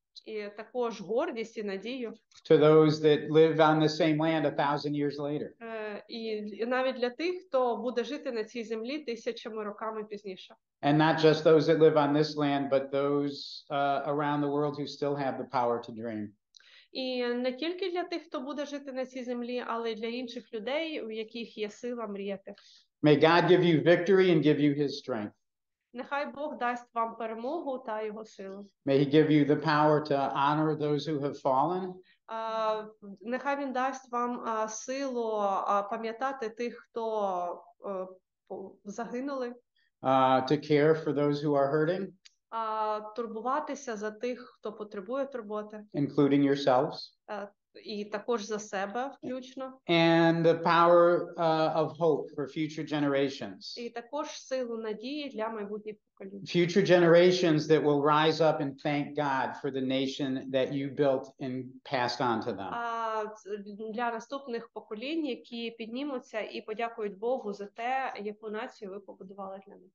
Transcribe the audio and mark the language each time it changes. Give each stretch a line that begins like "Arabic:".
Ukrainian: І також гордість і надію.
English: To those that live on the same land 1,000 years later.
Ukrainian: І навіть для тих, хто буде жити на цій землі тисячами роками пізніше.
English: And not just those that live on this land, but those around the world who still have the power to dream.
Ukrainian: І не тільки для тих, хто буде жити на цій землі, але й для інших людей, у яких є сила мріяти.
English: May God give you victory and give you his strength.
Ukrainian: Нехай Бог дасть вам перемогу та його силу.
English: May he give you the power to honor those who have fallen.
Ukrainian: Нехай він дасть вам силу пам'ятати тих, хто загинули.
English: To care for those who are hurting.
Ukrainian: Турбуватися за тих, хто потребує турботи.
English: Including yourselves.
Ukrainian: І також за себе включно.
English: And the power of hope for future generations.
Ukrainian: І також силу надії для майбутніх поколінь.
English: Future generations that will rise up and thank God for the nation that you built and passed on to them.
Ukrainian: Для наступних поколінь, які піднімуться і подякують Богу за те, яку націю ви побудували для них.